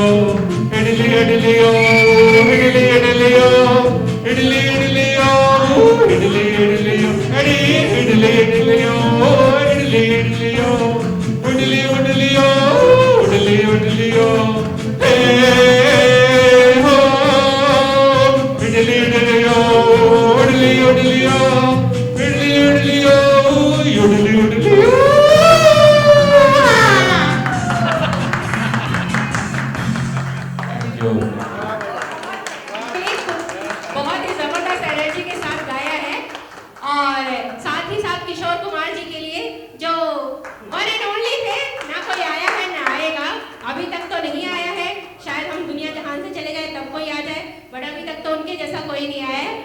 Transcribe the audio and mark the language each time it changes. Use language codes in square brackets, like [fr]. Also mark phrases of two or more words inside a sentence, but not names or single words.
[hi] उड़लियो उड़लियो उड़लियो उड़लियो इडली इडलियो इडली इडलियो इडली इडलियो इडली इडलियो उडली उडलियो उडली उडलियो, हे हो इडली इडलियो उडली उडलियो इडली इडलियो उडली उडलियो। बहुत ही जबरदस्त एनर्जी के साथ गाया है, और साथ ही साथ किशोर कुमार जी के लिए जो [en] one and only [hi] थे, ना कोई आया है ना आएगा, अभी तक तो नहीं आया है, शायद हम दुनिया जहान से चले गए तब कोई आ जाए, बट अभी तक तो उनके जैसा कोई नहीं आया है।